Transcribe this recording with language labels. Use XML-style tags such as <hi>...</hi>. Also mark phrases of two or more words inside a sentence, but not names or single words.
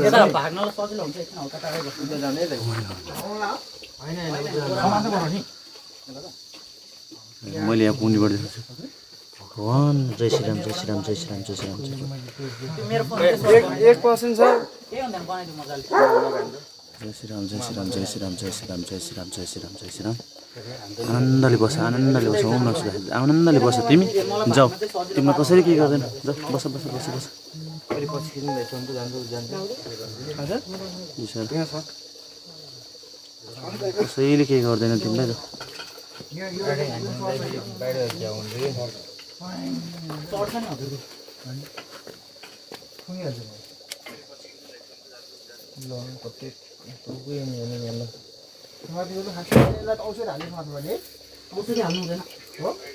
<ne>यता भाग्नलाई सजिलो हुन्छ एकछिन हल्का टाढै बस्नु उता जाने त मैले यहाँ पुण्यबाट देख्छु भगवान जय श्रीराम जय श्रीराम जय श्रीराम जय श्रीराम जय श्रीराम मेरो फोन 1% छ के भन्दा बनाइदिनु मजाले जय श्रीराम जय श्रीराम जय श्रीराम जय श्रीराम जय श्रीराम जय श्रीराम जय श्रीराम आनन्दले बस ओम नमः आनन्दले बस तिमी जाऊ तिमीलाई कसरी के गर्दैन जाऊ बस बस बस बस कसैले के गर्दैन तिमीलाई जाऊ चढ्छ नि हजुर औषधि हाल्नु हुँदैन हो</ne>